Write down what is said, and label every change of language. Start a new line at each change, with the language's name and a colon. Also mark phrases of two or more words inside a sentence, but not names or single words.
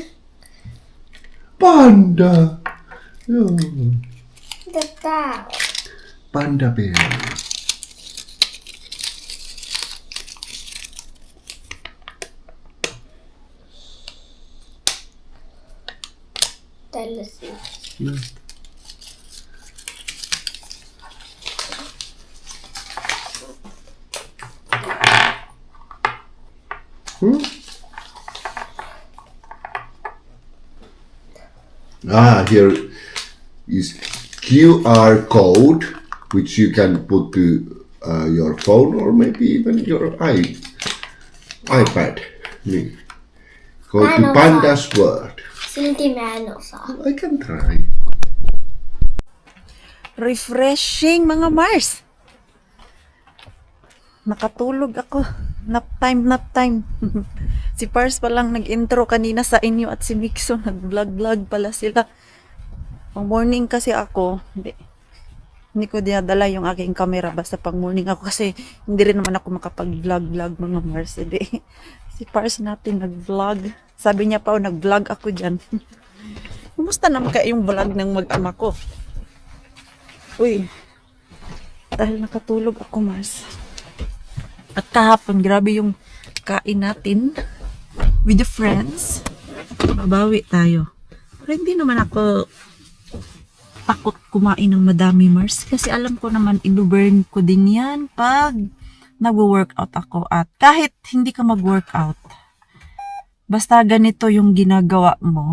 Finnish: Panda! Joo. Mitä tää on?
English: Panda bear.
Finnish: Tällaisia. No.
English: Here is QR code, which you can put to your phone or maybe even your iPad.
Finnish: Niin. Go Mä en to osaa. Panda's World. Silti mä en osaa.
English: I can try.
Filipino: Refreshing mga Mars. Nakatulog ako.
English: Nap time.
Filipino: Si Pars pa lang nag-intro kanina sa inyo at si Mixo nag-vlog pala sila. Pang morning kasi ako, hindi ko dinadala yung aking camera basta pang morning ako kasi hindi rin naman ako makapag-vlog mga Mars. Si Pars natin nag-vlog. Sabi niya pa, nag-vlog ako dyan. Kumusta naman kaya yung vlog ng mag-ama ko? Uy, dahil nakatulog ako, Mars. At kahapon, grabe yung kain natin
English: with the friends.
Filipino: Babawi tayo. Pero hindi naman ako takot kumain ng madami, Mars. Kasi alam ko naman, inuburn ko din yan pag nag-workout ako. At kahit hindi ka mag-workout, basta ganito yung ginagawa mo.